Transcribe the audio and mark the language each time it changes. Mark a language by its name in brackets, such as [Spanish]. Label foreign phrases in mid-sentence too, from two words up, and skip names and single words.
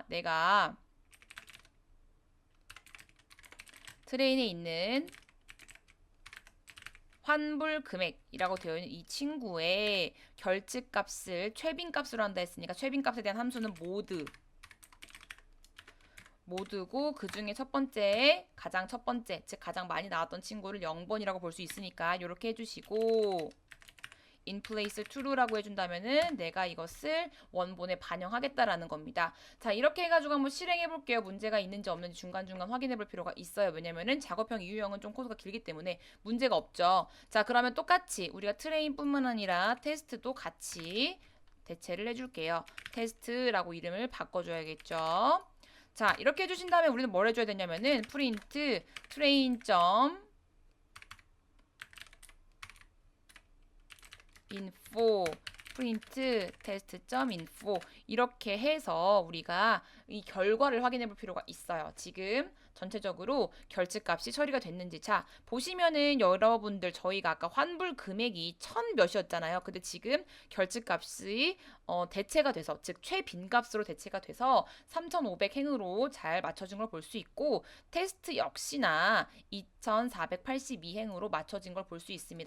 [Korean] 내가 트레인에 있는 환불 금액이라고 되어 있는 이 친구의 결집값을 최빈값으로 한다 했으니까 최빈값에 대한 함수는 모드고 그 중에 가장 첫 번째 즉 가장 많이 나왔던 친구를 0번이라고 볼 수 있으니까 이렇게 해주시고 [English] in place true [Korean] 라고 해준다면은 내가 이것을 원본에 반영하겠다라는 겁니다. 자, 이렇게 해가지고 한번 실행해 볼게요. 문제가 있는지 없는지 중간중간 확인해 볼 필요가 있어요. 왜냐면은 작업형 이유형은 좀 코드가 길기 때문에 문제가 없죠. 자, 그러면 똑같이 우리가 트레인뿐만 아니라 테스트도 같이 대체를 해줄게요. 테스트라고 이름을 바꿔줘야겠죠. 자, 이렇게 해주신 다음에 우리는 뭘 해줘야 되냐면은 [English] print train. info print test.info [Korean] 이렇게 해서 우리가 이 결과를 확인해 볼 필요가 있어요. 지금 전체적으로 결집값이 처리가 됐는지. 자, 보시면은 여러분들 저희가 아까 환불 금액이 1000 몇이었잖아요. 근데 지금 결집값이 대체가 돼서, 즉 최빈값으로 대체가 돼서 3500 행으로 잘 맞춰진 걸 볼 수 있고, 테스트 역시나 2482 행으로 맞춰진 걸 볼 수 있습니다.